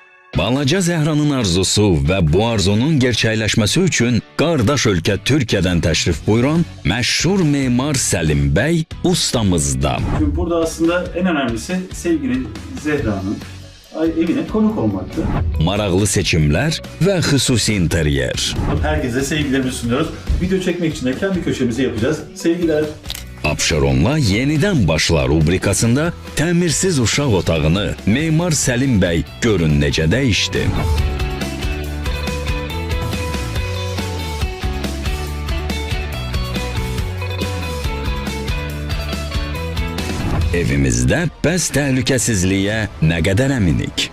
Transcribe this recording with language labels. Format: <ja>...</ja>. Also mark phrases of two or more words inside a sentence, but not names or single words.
<az>Balaca Zəhranın arzusu və bu arzunun gerçəkləşməsi üçün qardaş ölkə Türkiyədən təşrif buyuran məşhur memar Səlim bəy ustamızda.</az> <tr>Çünkü burada aslında en önemlisi sevgili Zehra'nın evine konuk olmaktı.</tr> <az>Maraqlı seçimlər və xüsusi interyer.</az> <tr>Herkese sevgilerimizi sunuyoruz. Video çekmek için de kendi köşemizi yapacağız. Sevgiler.</tr> <az>Abşeronla yenidən başla rubrikasında təmirsiz uşaq otağını memar Səlim bəy görün necə dəyişdi. Evimizdə bəs təhlükəsizliyə nə qədər əminik?</az>